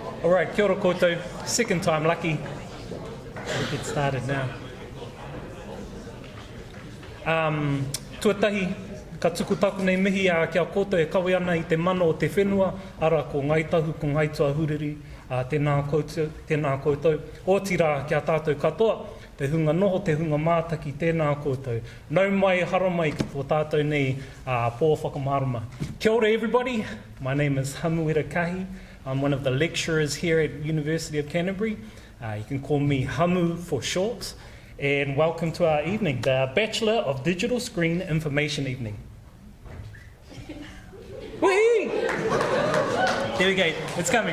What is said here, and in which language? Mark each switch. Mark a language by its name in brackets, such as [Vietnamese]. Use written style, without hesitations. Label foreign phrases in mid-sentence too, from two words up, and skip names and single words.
[English] All right, [Māori] kia ora koutou. [English] Second time lucky. We'll get started now. [Māori] Tuatahi, ka tuku taku nei mihi a kia koutou e kawe ana I te mano o te whenua, ara ko ngai tahu, ko ngai tua huriri, tēnā koutou. O tira kia tātou katoa, te hunga noho, te hunga mātaki, tēnā koutou. Nau mai, hara mai ki tō tātou nei pō whakamarama. Kia ora [English] everybody, my name is Hamuera Kahi. I'm one of the lecturers here at University of Canterbury. You can call me Hamu for short. And welcome to our evening, the Bachelor of Digital Screen Information Evening. Whee! There we go, it's coming.